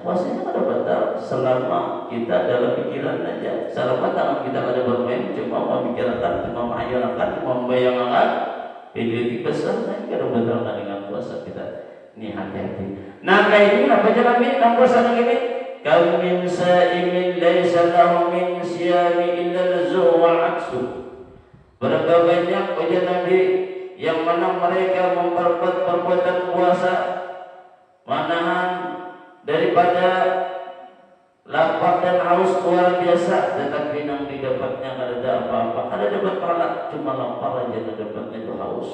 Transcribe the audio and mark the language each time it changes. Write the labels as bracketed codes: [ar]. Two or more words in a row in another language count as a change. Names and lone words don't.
[bjn] Puasanya kada batal selama kita dalam pikiran aja. Selama tangan kita kada bermain, cuma memikirkan, cuma menghayalkan, cuma membayangkan, pilih besar, nah kada batalkan dengan puasa kita. Ini hati-hati. Nah kayak ini apa jalan ini? Nah puasa ini [ar] كم من صائم ليس له من صيامه إلا الجوع والعطش. [bjn] Berapa banyak ujian Nabi yang mana mereka memperbuat perbuatan puasa, menahan daripada lapar dan haus luar biasa, tetapi yang didapatnya tidak ada apa-apa. Ada dapat pahala, cuma lapar aja, dapatnya itu haus.